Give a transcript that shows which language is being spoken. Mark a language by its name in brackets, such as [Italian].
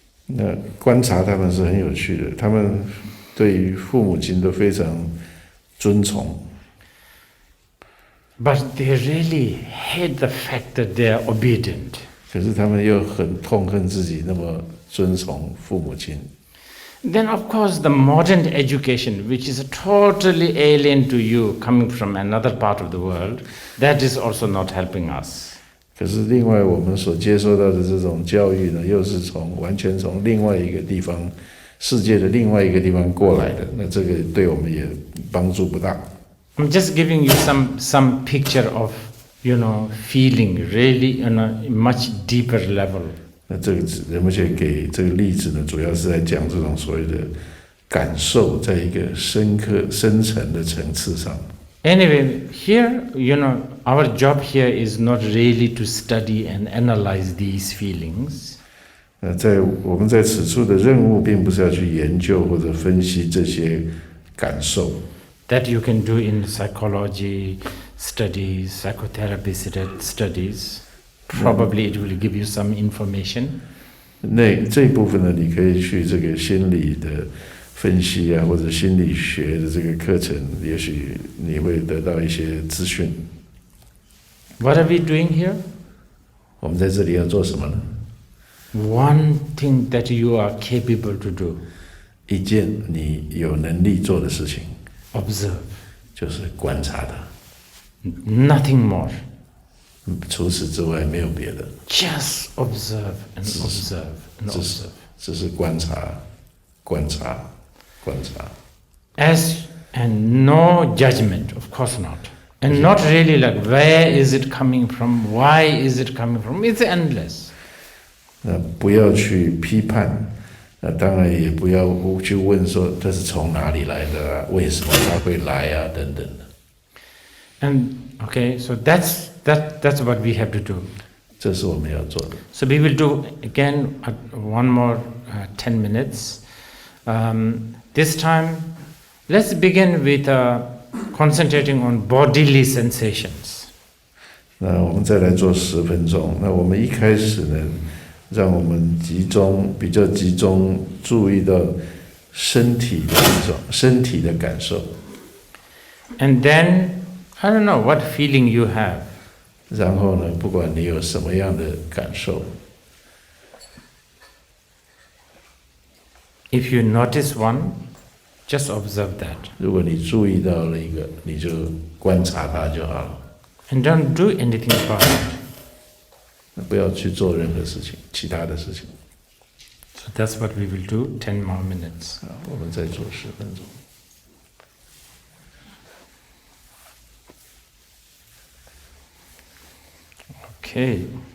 [Chinese] 那观察他们是很有趣的，他们对于父母亲都非常尊崇。 [English] But they really hate the fact that they are obedient. [Chinese] 可是他们又很痛恨自己那么尊崇父母亲。 [English] Then of course the modern education, which is totally alien to you, coming from another part of the world, that is also not helping us. [Chinese] 可是另外我们所接受到的这种教育呢，又是完全从另外一个地方，世界的另外一个地方过来的，那这个对我们也帮助不大。 [English] I'm just giving you some picture of, feeling really on a much deeper level. [Chinese] 那这个人们给这个例子呢，主要是在讲这种所谓的感受，在一个深层的层次上。 [English] Anyway, here, our job here is not really to study and analyze these feelings. [Chinese] 我们在此处的任务，并不是要去研究或者分析这些感受。 [English] That you can do in psychology studies, psychotherapy studies. Probably it will give you some information. [Chinese] 这一部分呢，你可以去这个心理的分析啊，或者心理学的这个课程，也许你会得到一些资讯。 [English] What are we doing here? [Chinese] 我们在这里要做什么呢？ [English] One thing that you are capable to do. [Chinese] 一件你有能力做的事情。 [English] Observe. [Chinese] 就是观察它， [English] Nothing more. [Chinese] 除此之外没有别的， [English] Just observe and observe and [Chinese] 只是 [English] observe. [Chinese] 只是观察，观察，观察。 [English] And no judgment, of course not. And not really like where is it coming from, why is it coming from, it's endless. [Chinese] 不要去批判，当然也不要去问说这是从哪里来的啊，为什么它会来啊，等等的。 [English] And okay, so that's what we have to do. [Chinese] 这是我们要做的。 [English] So we will do again one more 10 minutes. This time, let's begin with concentrating on bodily sensations. [Chinese] 那我们再来做10分钟。那我们一开始呢，让我们比较集中注意到身体的一种身体的感受。 [English] And then, I don't know what feeling you have. [Chinese] 然后呢，不管你有什么样的感受， [English] If you notice one, just observe that. [Chinese] 如果你注意到了一个，你就观察它就好了， [English] And don't do anything about it. [Chinese] 不要去做任何事情，其他的事情。 [English] So that's what we will do, 10 more minutes. [Chinese] 好，我们再做10分钟。 [English] Okay.